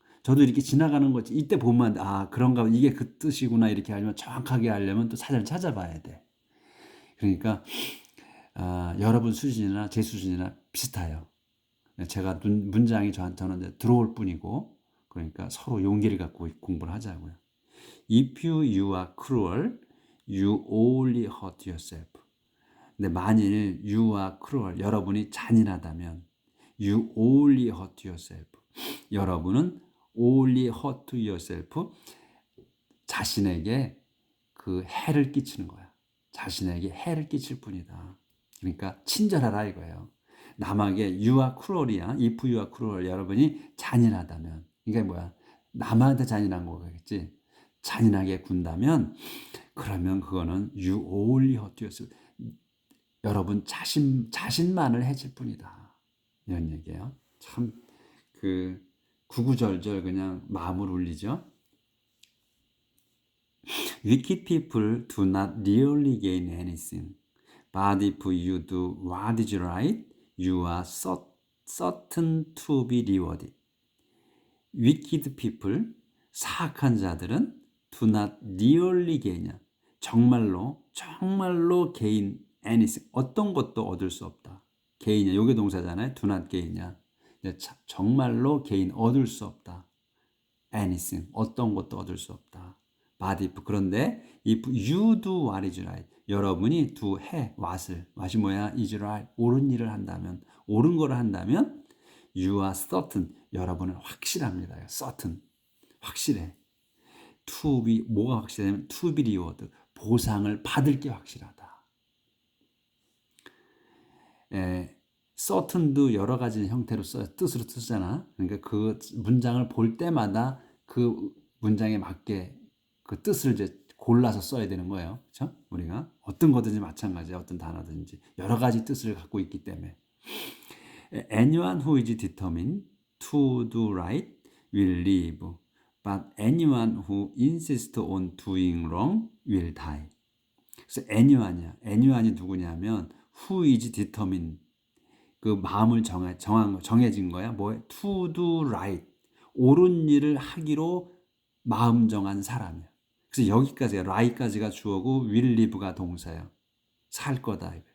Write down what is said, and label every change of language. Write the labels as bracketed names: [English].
[Korean] 저도 이렇게 지나가는 거지. 이때 보면 그런가 이게 그 뜻이구나 이렇게 알면 정확하게 알려면 또 찾아봐야 돼. 그러니까 여러분 수준이나 제 수준이나 비슷해요. 제가 문장이 저는 들어올 뿐이고, 그러니까 서로 용기를 갖고 공부를 하자고요. [English] If you are cruel, you only hurt yourself. [Korean] 근데 만일 [English] you are cruel, [Korean] 여러분이 잔인하다면 [English] you only hurt yourself. [Korean] 여러분은 [English] only hurt yourself. [Korean] 자신에게 그 해를 끼치는 거야. 자신에게 해를 끼칠 뿐이다. 그러니까 친절하라 이거예요. 남에게 [English] you are cruel이야. If you are cruel, [Korean] 여러분이 잔인하다면, 이게 뭐야? 남한테 잔인한 거겠지. 잔인하게 군다면, 그러면 그거는 [English] you only hurt yourself. [Korean] 여러분 자신만을 해칠 뿐이다. 이런 얘기예요. 참 그 구구절절 그냥 마음을 울리죠. [English] Wicked people do not really gain anything. But if you do what is right, you are certain to be rewarded. Wicked people, [Korean] 사악한 자들은 [English] do not really gain, [Korean] 정말로 [English] gain anything, [Korean] 어떤 것도 얻을 수 없다. gain이야, 요게 동사잖아요. [English] do not gain이야. [Korean] 정말로 gain, 얻을 수 없다. anything, 어떤 것도 얻을 수 없다. [English] But if, [Korean] 그런데 [English] if you do what is right, [Korean] 여러분이 [English] do 해 what이 뭐야? is right, [Korean] 옳은 일을 한다면, 옳은 거를 한다면 [English] you are certain, [Korean] 여러분은 확실합니다. certain, 확실해. to be, 뭐가 확실하냐면 [English] to be rewarded, [Korean] 보상을 받을 게 확실하다. certain도 여러 가지 형태로 뜻으로 쓰잖아. 그러니까 그 문장을 볼 때마다 그 문장에 맞게 그 뜻을 이제 골라서 써야 되는 거예요. 그렇죠? 우리가 어떤 거든지 마찬가지야. 어떤 단어든지 여러 가지 뜻을 갖고 있기 때문에. [English] Anyone who is determined to do right will live, but anyone who insists on doing wrong will die. [Korean] 그래서 anyone이 누구냐면 [English] who is determined, [Korean] 그 마음을 정해진 거야. 뭐에? [English] To do right, [Korean] 옳은 일을 하기로 마음 정한 사람이야. 그래서 여기까지가 right까지가 주어고 [English] will live [Korean] 가 동사예요. 살 거다.